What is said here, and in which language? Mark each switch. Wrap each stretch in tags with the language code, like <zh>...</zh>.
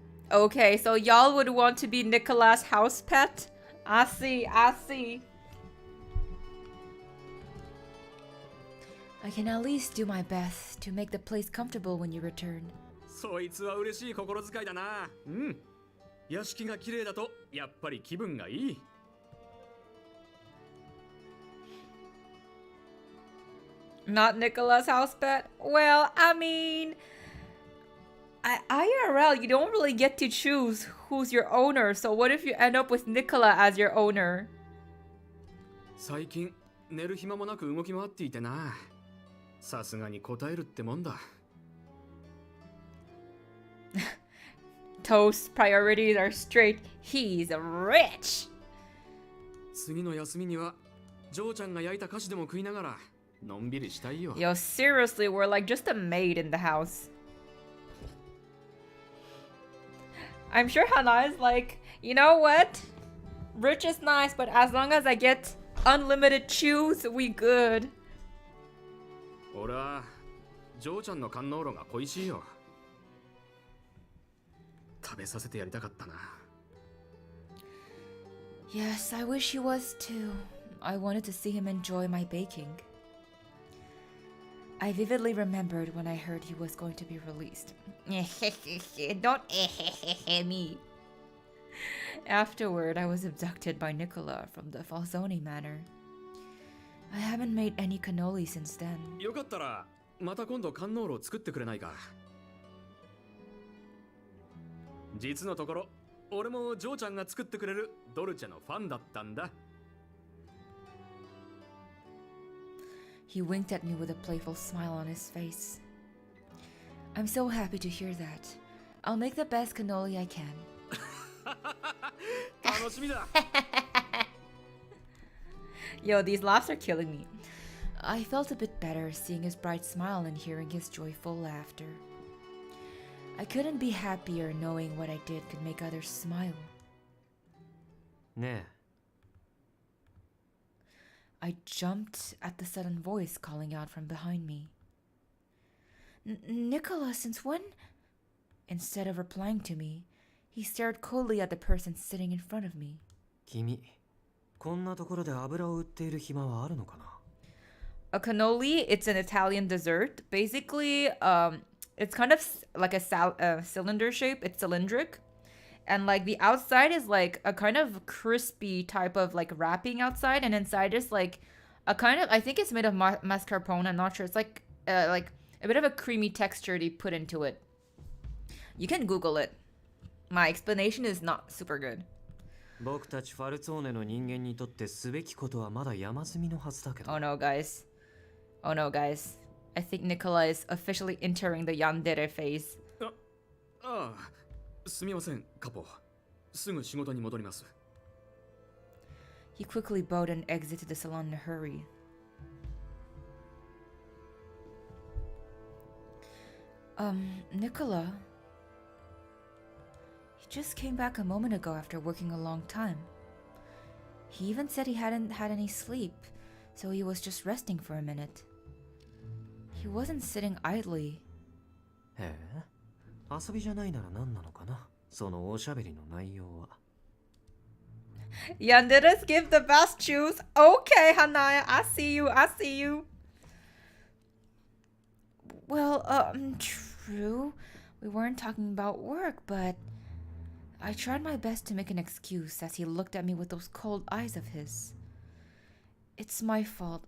<en>Okay, so y'all would want to be Nicola's house pet? I see, I see. I can at least do my best to make the place comfortable when you return.</en> <ja>そいつは嬉しい心遣いだな。うん。屋敷が綺麗だとやっぱり気分がいい。</ja> <en>Not Nicola's house pet? Well, I mean, IRL, you don't really get to choose who's your owner, so what if you end up with Nicola as your owner?</en> <ja>最近寝る暇もなく動き回っていてな。さすがに答えるってもんだ。</ja> <en>Toast's priorities are straight. He's rich.</en> <ja>次の休みにはジョーちゃんが焼いた菓子でも食いながらのんびりしたいよ。</ja> <en>Yo, seriously, we're like just a maid in the house. I'm sure Hana is like, you know what? Rich is nice, but as long as I get unlimited chews, we good.</en> <ja>俺はジョーちゃんの観音炉が恋しいよ。食べさせてやりたかったな。</ja> <en>Yes, I wish he was too. I wanted to see him enjoy my baking. I vividly remembered when I heard he was going to be released. Don't me. Afterward, I was abducted by Nicola from the Falzoni manor. I haven't made any cannoli since then.</en> <ja>よかったらまた今度観音炉を作ってくれないか。実のところ、俺もジョーちゃんが作ってくれるドルチェのファンだったんだ。</ja> <en>He winked at me with a playful smile on his face. I'm so happy to hear that. I'll make the best cannoli I can.</en> <ja>楽しみだ。</ja> <en>Yo, these laughs are killing me. I felt a bit better seeing his bright smile and hearing his joyful laughter. I couldn't be happier knowing what I did could make others smile.</en> <ja>ねえ。</ja> <en>I jumped at the sudden voice calling out from behind me. Nicola, since when? Instead of replying to me, he stared coldly at the person sitting in front of me.</en> <ja>君、こんなところで油を売っている暇はあるのかな?</ja> <en>A cannoli, it's an Italian dessert. Basically, it's kind of like a cylinder shape. It's cylindric. And like the outside is like a kind of crispy type of like wrapping outside. And inside is like a kind of, I think it's made of mascarpone. I'm not sure. It's like a bit of a creamy texture they put into it. You can Google it. My explanation is not super good.</en> <ja>僕たちファルツォーネの人間にとってすべきことはまだ山積みのはずだけど。</ja> <en>Oh no, guys. Oh no, guys. I think Nicola is officially entering the yandere phase.</en> <ja>ああ、すみません、カポ。すぐ仕事に戻ります。</ja> <en>He quickly bowed and exited the salon in a hurry. Nicola. He just came back a moment ago after working a long time. He even said he hadn't had any sleep, so he was just resting for a minute. He wasn't sitting idly.</en> <ja>へえ、遊びじゃないなら何なのかな、そのおしゃべりの内容は。</ja> <en>Yanderes give the best juice. Okay, Hanaya, I see you, I see you. Well, true. We weren't talking about work, but I tried my best to make an excuse as he looked at me with those cold eyes of his. It's my fault.</en>